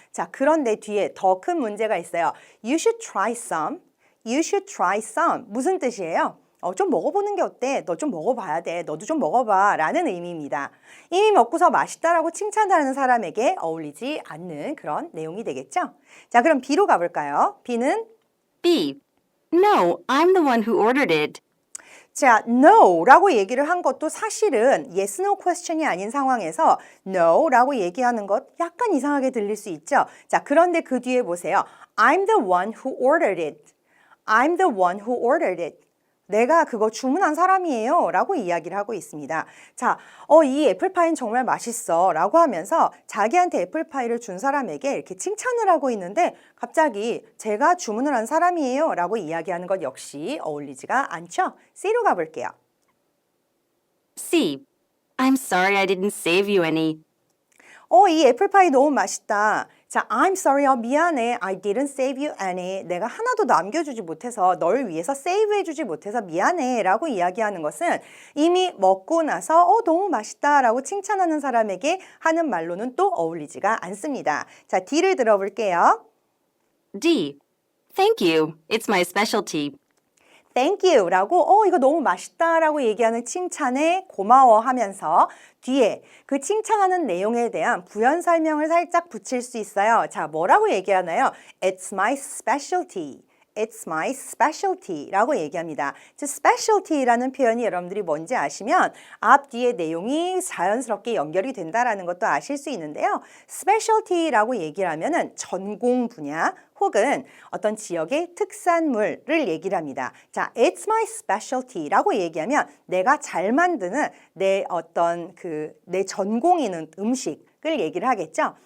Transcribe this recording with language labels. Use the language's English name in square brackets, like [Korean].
[Korean] 자, 그런데 뒤에 더 큰 문제가 있어요. [English] You should try some. [Korean] You should try some. 무슨 뜻이에요? 좀 먹어보는 게 어때? 너 좀 먹어봐야 돼. 너도 좀 먹어봐. 라는 의미입니다. 이미 먹고서 맛있다라고 칭찬하는 사람에게 어울리지 않는 그런 내용이 되겠죠? 자, 그럼 B로 가볼까요? B는 [English] B. No, I'm the one who ordered it. [Korean] 자, no라고 얘기를 한 것도 사실은 yes, no question이 아닌 상황에서 no라고 얘기하는 것 약간 이상하게 들릴 수 있죠. 자, 그런데 그 뒤에 보세요. [English] I'm the one who ordered it. I'm the one who ordered it. [Korean] 내가 그거 주문한 사람이에요 라고 이야기를 하고 있습니다. 자, 이 애플파이는 정말 맛있어 라고 하면서 자기한테 애플파이를 준 사람에게 이렇게 칭찬을 하고 있는데 갑자기 제가 주문을 한 사람이에요 라고 이야기하는 것 역시 어울리지가 않죠? C로 가볼게요. [English] C. I'm sorry I didn't save you any. [Korean] 이 애플파이 너무 맛있다. 자, [English] I'm sorry, [Korean] 미안해. [English] I didn't save you any. [Korean] 내가 하나도 남겨주지 못해서 널 위해서 세이브해주지 못해서 미안해 라고 이야기하는 것은 이미 먹고 나서 너무 맛있다 라고 칭찬하는 사람에게 하는 말로는 또 어울리지가 않습니다. 자, D를 들어볼게요. [English] D. Thank you. It's my specialty. Thank you [Korean] 라고 이거 너무 맛있다 라고 얘기하는 칭찬에 고마워하면서 뒤에 그 칭찬하는 내용에 대한 부연 설명을 살짝 붙일 수 있어요. 자, 뭐라고 얘기하나요? [English] It's my specialty. It's my specialty 라고 얘기합니다. [Korean] specialty라는 표현이 여러분들이 뭔지 아시면 앞 뒤에 내용이 자연스럽게 연결이 된다라는 것도 아실 수 있는데요. specialty라고 얘기를 하면은 전공 분야 혹은 어떤 지역의 특산물을 얘기를 합니다. 자, [English] it's my specialty [Korean] 라고 얘기하면 내가 잘 만드는 내 전공인 음식을 얘기를 하겠죠.